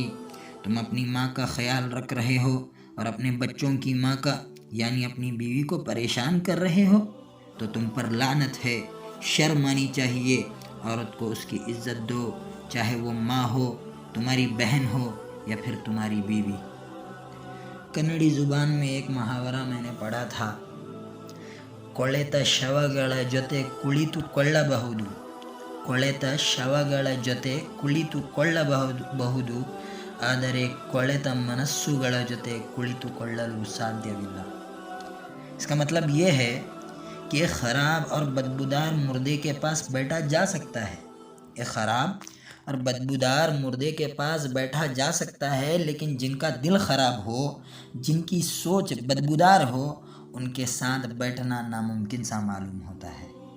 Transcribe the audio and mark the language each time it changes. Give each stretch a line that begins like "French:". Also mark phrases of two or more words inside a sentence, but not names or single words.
Urdu: تم اپنی ماں کا خیال رکھ رہے ہو اور اپنے بچوں کی ماں کا یعنی اپنی بیوی کو پریشان کر رہے ہو تو تم پر لعنت ہے۔ شرم آنی چاہیے۔ عورت کو اس کی عزت دو، چاہے وہ ماں ہو، تمہاری بہن ہو یا پھر تمہاری بیوی۔ کنڑی زبان میں ایک محاورہ میں نے پڑھا تھا،
Kannada: ಕೊಳೆತ ಶವಗಳ ಜೊತೆ ಕುಳಿತುಕೊಳ್ಳಬಹುದು، ಕೊಳೆತ ಶವಗಳ ಜೊತೆ ಕುಳಿತುಕೊಳ್ಳಬಹುದು, ಆದರೆ ಕೊಳೆತ ಮನಸ್ಸುಗಳ ಜೊತೆ ಕುಳಿತುಕೊಳ್ಳಲು ಸಾಧ್ಯವಿಲ್ಲ۔
Urdu: اس کا مطلب یہ ہے کہ ایک خراب اور بدبودار مردے کے پاس بیٹھا جا سکتا ہے، ایک خراب اور بدبودار مردے کے پاس بیٹھا جا سکتا ہے، لیکن جن کا دل خراب ہو، جن کی سوچ بدبودار ہو، ان کے ساتھ بیٹھنا ناممکن سا معلوم ہوتا ہے۔